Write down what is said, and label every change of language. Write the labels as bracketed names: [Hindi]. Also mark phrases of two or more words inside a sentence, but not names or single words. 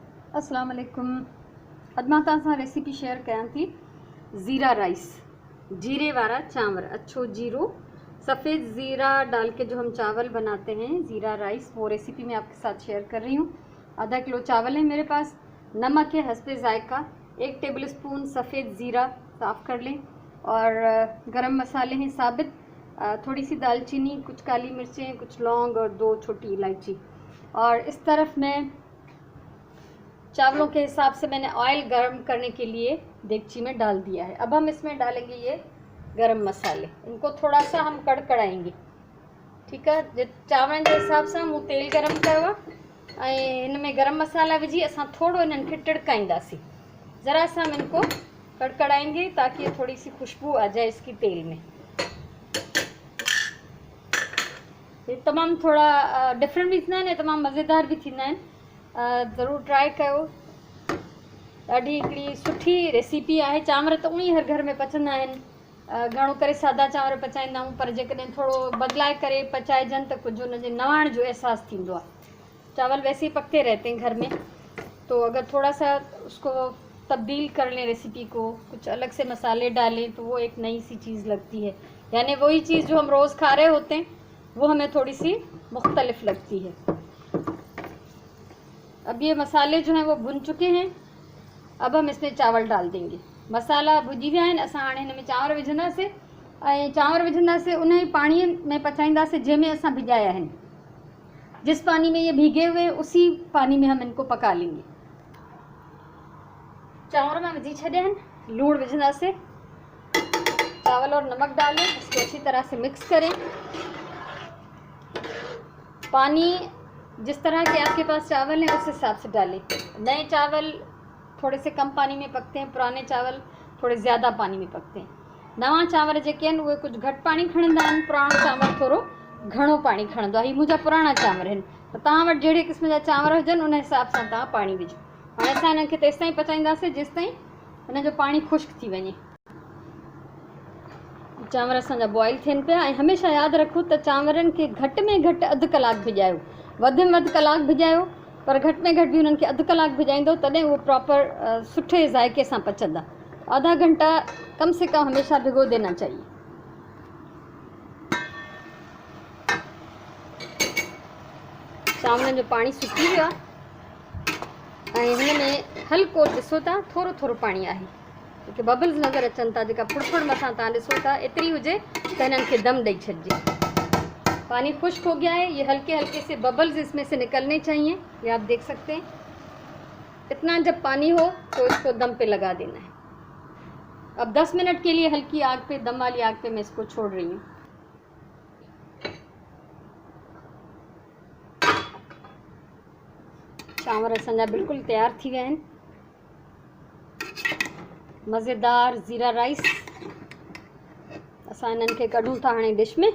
[Arabic] السلام علیکم. [Sindhi] अॼु मां तव्हां सां रेसिपी शेयर कयां थी ज़ीरा राइस, [Urdu] زیرے والا چاول. [Sindhi] अच्छो जीरो [Urdu] سفید زیرہ ڈال کے جو ہم چاول بناتے ہیں زیرہ رائس، وہ ریسیپی میں آپکے ساتھ شیئر کر رہی ہوں. آدھا کلو چاول ہے میرے پاس، نمک ہے حسبِ ذائقہ، 1 [English] table spoon [Urdu] سفید زیرہ صاف کر لیں، اور گرم مسالے ہیں ثابت، تھوڑی سی دارچینی، کچھ کالی مرچیں، کچھ لونگ اور 2 چھوٹی الائچی. اور اس طرف میں چاولوں کے حساب سے مینے آئل گرم کرنے کے لیے دیگچی میں ڈال دیا ہے. اب ہم اسمیں ڈالیں گے یہ گرم مسالے، انکو تھوڑا سا ہم کڑکڑائیں گے، ٹھیک ہے. چاول کے حساب سے ہم تیل گرم [Sindhi] कयो ऐं इनमें गरम मसाला विझी असां थोड़ो इन्हनि खे टिड़काईंदासीं, [Urdu] ذرا سا ہم انکو کڑکڑائیں گے تاکہ یہ تھوڑی سی خوشبو آ جائے اسکی تیل میں. [Sindhi] ये तमामु थोड़ा डिफरेंट भी थींदा आहिनि ऐं तमामु मज़ेदार भी थींदा आहिनि। ज़रूरु ट्राई कयो, ॾाढी हिकिड़ी सुठी रेसिपी आहे। चांवर त उअं ई हर घर में पचंदा आहिनि, घणो करे सादा चांवर पचाईंदा आहियूं, पर जेकॾहिं थोरो बदिलाए करे पचाइजनि त कुझु हुनजे नवाण जो अहसासु थींदो आहे। [Urdu] چاول ویسے ہی پکتے رہتے ہیں گھر میں، تو اگر تھوڑا سا اسکو تبدیل کر لیں ریسیپی کو، کچھ الگ سے مسالے ڈالیں، تو وہ ایک نئی سی چیز لگتی ہے. یعنی وہی چیز جو ہم روز کھا رہے ہوتے ہیں وہ ہمیں تھوڑی سی مختلف لگتی ہے. اب یہ مسالے جو ہیں وہ بھن چکے ہیں، اب ہم اسمیں چاول ڈال دیں گے. [Sindhi] मसाला भुजी विया आहिनि, असां हाणे हिन में चांवर विझंदासीं ऐं चांवर विझंदासीं उन ई पाणीअ में पचाईंदासीं जंहिंमें असां भिजाया आहिनि। [Urdu] جس پانی میں یہ بھیگے ہوئے اسی پانی میں ہم انکو پکا لیں گے. [Sindhi] चावल में विझी छॾिया आहिनि, लूण विझंदासीं, [Urdu] چاول اور نمک ڈالیں، اسکو اچھی طرح سے مکس کریں. پانی جس طرح کے آپکے پاس چاول ہیں اس حساب سے ڈالیں. نئے چاول تھوڑے سے کم پانی میں پکتے ہیں، پرانے چاول تھوڑے زیادہ پانی میں پکتے ہیں. [Sindhi] नवां चांवर जेके आहिनि उहे कुझु घटि पाणी खणंदा आहिनि, पुराणो चांवर थोरो घणो पाणी खणंदो आहे। हीअ मुंहिंजा पुराणा चांवर आहिनि, त तव्हां वटि जहिड़े क़िस्म जा चांवर हुजनि उन हिसाब सां तव्हां पाणी विझो। हाणे असां हिननि खे तेसि ताईं पचाईंदासीं जेसि ताईं हिन जो पाणी ख़ुश्क थी वञे। चांवर असांजा बॉइल थियनि पिया, ऐं हमेशह यादि रखो त चांवरनि खे घटि में घटि अधु कलाकु भिॼायो, वधि में वधि कलाकु भिॼायो, पर घटि में घटि भी उन्हनि खे अधु कलाकु भिॼाईंदो तॾहिं उहो प्रॉपर सुठे ज़ाइक़े सां पचंदा। [Urdu] آدھا گھنٹہ کم سے کم ہمیشہ بھگو دینا چاہیے. [Sindhi] चांवरनि जो पाणी सुकी वियो आहे ऐं हिन में हल्को ॾिसो था थोरो थोरो पाणी आहे, जेके बबल्स नज़र अचनि था, जेका फुड़फुड़ मथां तव्हां ॾिसो था, एतिरी हुजे त हिननि खे दम ॾेई छॾिजे। [Urdu] پانی خشک ہو گیا ہے، یہ ہلکے ہلکے سے ببلز اسمیں سے نکلنے چاہیے، یہ آپ دیکھ سکتے ہیں. اتنا جب پانی ہو تو اسکو دم پہ لگا دینا ہے. اب 10 منٹ کے لیے ہلکی آگ پہ، دم والی آگ پہ میں اسکو چھوڑ رہی ہوں. [Sindhi] चांवर असांजा बिल्कुलु तैयार थी विया आहिनि। मज़ेदार ज़ीरा राइस असां हिननि खे कढूं था हाणे डिश में।